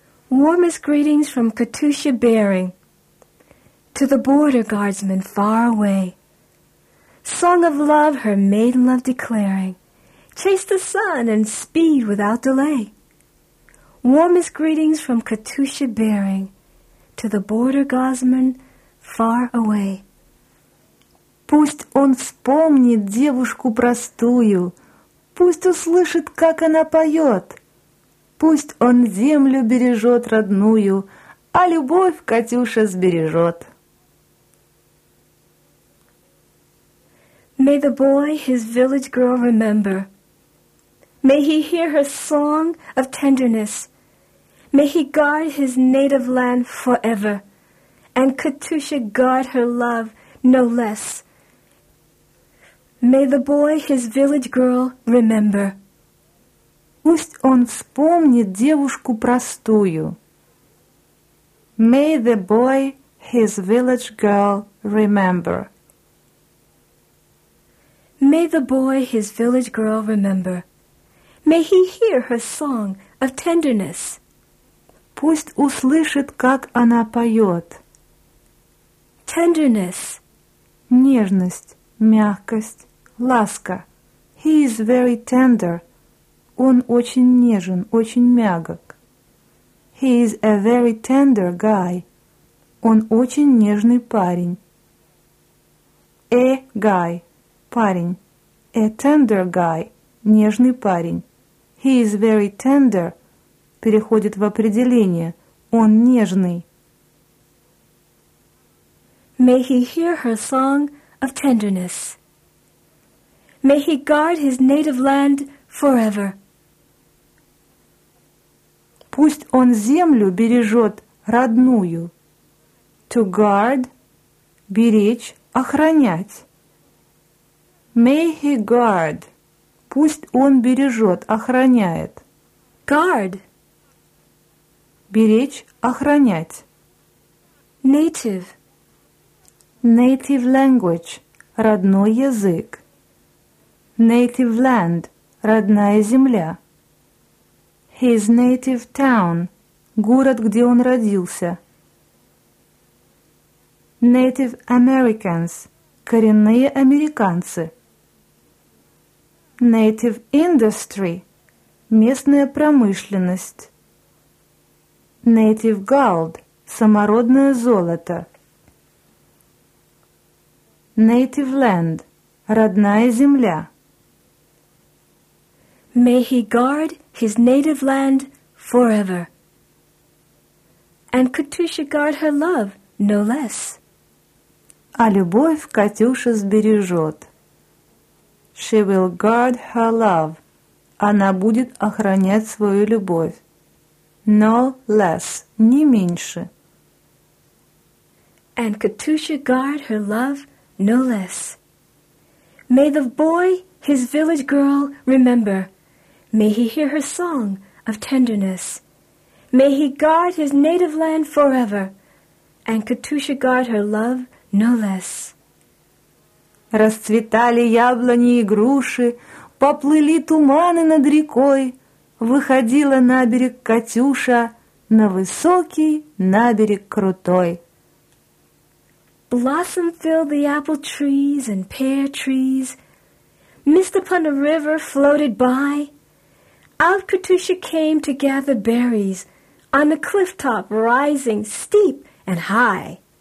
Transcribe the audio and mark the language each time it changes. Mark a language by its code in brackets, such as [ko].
[en] Warmest greetings from Katusha Bering to the border guardsmen far away. Song of love her maiden love declaring. Chase the sun and speed without delay. Warmest greetings from Katusha Bering to the border guardsmen far away. [ru] Пусть он вспомнит девушку простую. Пусть услышит, как она поет. Пусть он землю бережет родную, а любовь Катюша сбережет. [en] May the boy his village girl remember. May he hear her song of tenderness. May he guard his native land forever. And Katusha guard her love no less. May the boy his village girl remember. [ru] Пусть он вспомнит девушку простую. [en] May the boy his village girl remember. May the boy his village girl remember. May he hear her song of tenderness. [ru] Пусть услышит, как она поет. [en] Tenderness. [ru] Нежность, мягкость. Ласка. [en] He is very tender. [ru] Он очень нежен, очень мягок. [en] He is a very tender guy. [ru] Он очень нежный парень. [en] A guy. Парень. A tender guy. [ru] Нежный парень. [en] He is very tender. [ru] Переходит в определение. Он нежный. [en] May he hear her song of tenderness. May he guard his native land forever. [ru] Пусть он землю бережет родную. [en] To guard [ru] – беречь, охранять. [en] May he guard [ru] – пусть он бережет, охраняет. [en] Guard [ru] – беречь, охранять. [en] Native – native language – [ru] родной язык. [en] Native land – [ru] родная земля. [en] His native town [ru] – город, где он родился. [en] Native Americans – [ru] коренные американцы. [en] Native Industry – [ru] местная промышленность. [en] Native Gold – [ru] самородное золото. [en] Native Land – [ru] родная земля. [en] May he guard his native land forever. And Катюша guard her love no less. [ru] А любовь Катюша сбережет. [en] She will guard her love. [ru] Она будет охранять свою любовь. [en] No less. [ru] Не меньше. [en] And Катюша guard her love no less. May the boy, his village girl, remember. May he hear her song of tenderness. May he guard his native land forever. And Катюша guard her love no less. [ru] Расцветали яблони и груши, поплыли туманы над рекой. Выходила на берег Катюша, на высокий наберег крутой. [en] Blossom filled the apple trees and pear trees. Mist upon a river floated by. Out Катюша came to gather berries on the cliff top rising steep and high.